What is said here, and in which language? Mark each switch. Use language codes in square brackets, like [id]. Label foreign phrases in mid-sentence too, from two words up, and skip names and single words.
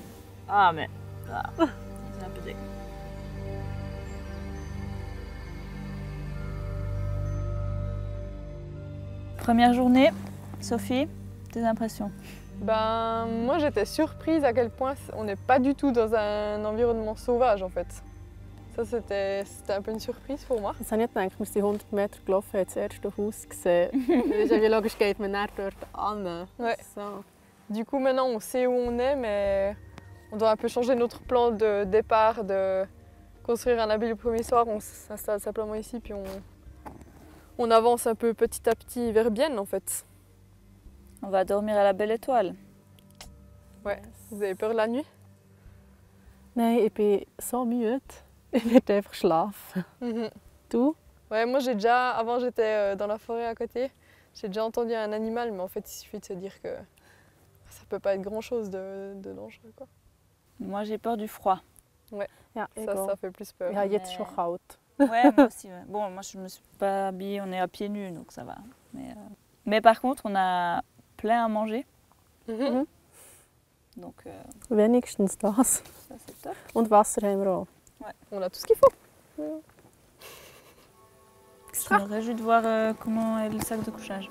[fr] Ah, mais là, c'est un peu dégueu. Première journée, Sophie, tes impressions? Ben, moi j'étais surprise à quel point on n'est pas du tout dans un environnement sauvage en fait. Ça c'était un peu une surprise pour moi. [de] Das habe ich gedacht, wir sind 100 Meter gelaufen, haben das erste Haus gesehen. Das ist ja wie logisch, geht man dann dort an. [fr] Ouais. So. Du coup maintenant on sait où on est, mais on doit un peu changer notre plan de départ, de construire un abri le premier soir. On s'installe simplement ici puis on avance un peu petit à petit vers Bienne en fait. On va dormir à la Belle Étoile. Ouais. Vous avez peur de la nuit? [de] Nein, ich bin so müde. Ich werde einfach schlafen. Du? [fr] Ouais, moi avant j'étais dans la forêt à côté, j'ai déjà entendu un animal, mais en fait il suffit de se dire que ça peut pas être grand chose de dangereux quoi. Moi j'ai peur du froid. [de] Ja, [fr] Ça fait plus peur. [de] Ich habe jetzt schon kalt. [fr] Ouais, moi aussi. Ouais. Bon, moi je me suis pas habillée, on est à pieds nus donc ça va. Mais par contre, on a plein à manger. Donc [de] Wenigstens das. [fr] ça c'est top. [de] Und Wasser haben wir auch. [fr] Ouais. On a tout ce qu'il faut. Je me réjouis de voir comment est le sac de couchage.